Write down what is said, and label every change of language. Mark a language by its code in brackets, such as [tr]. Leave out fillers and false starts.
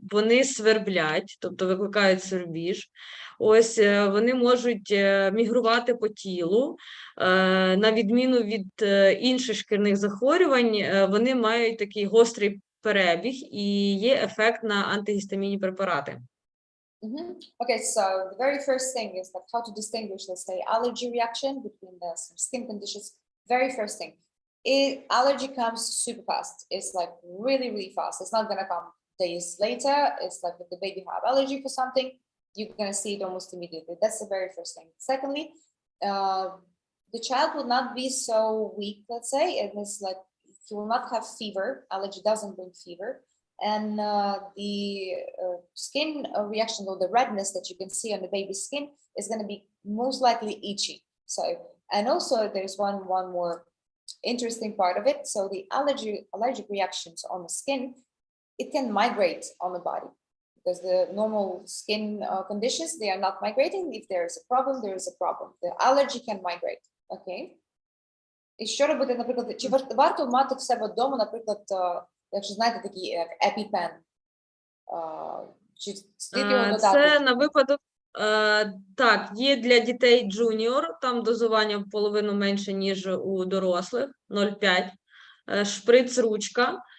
[uk] Вони сверблять, тобто викликають свербіж. Ось вони можуть мігрувати по тілу. На відміну від інших шкірних захворювань, вони мають такий гострий перебіг і є ефект на антигістамінні препарати. [en] Okay, so the very first thing is like how to distinguish, let's say, allergy reaction between some skin conditions. Very first thing, allergy comes super fast. It's like really, really fast. It's not gonna come days later. It's like if the baby have allergy for something, you're gonna see it almost immediately. That's the very first thing. Secondly, the child will not be so weak, let's say, and it's like he will not have fever. Allergy doesn't bring fever. And the skin reaction, or the redness that you can see on the baby's skin, is going to be most likely itchy. So, and also there's one more interesting part of it. So the allergic reactions on the skin, it can migrate on the body, because the normal skin conditions, they are not migrating. If there is a problem, there is a problem. The allergy can migrate. Okay. [uk] І що робити, наприклад, чи варто мати в себе вдома, наприклад, якщо знаєте, такі як Epipen, чи слід його додати? Це на випадок, так, є для дітей джуніор, там дозування в половину менше, ніж у дорослих, 0,5, шприц-ручка.